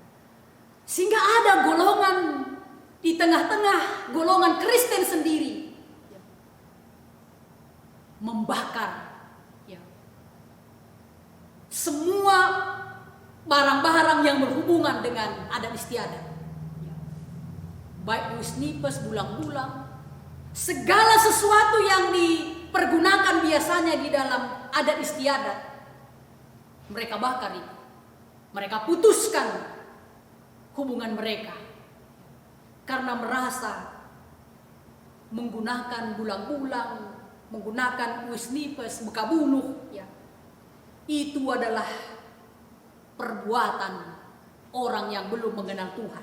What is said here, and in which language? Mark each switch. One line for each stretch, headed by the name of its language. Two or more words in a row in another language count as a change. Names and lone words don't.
Indonesian: Sehingga ada golongan di tengah-tengah golongan Kristen sendiri, ya, membakar semua barang-barang yang berhubungan dengan adat istiadat. Baik wis nipes, bulang-bulang, segala sesuatu yang dipergunakan biasanya di dalam adat istiadat, mereka bakar itu. Mereka putuskan hubungan mereka karena merasa menggunakan bulang-bulang, menggunakan wis nipes, buka bunuh, ya, itu adalah perbuatan orang yang belum mengenal Tuhan.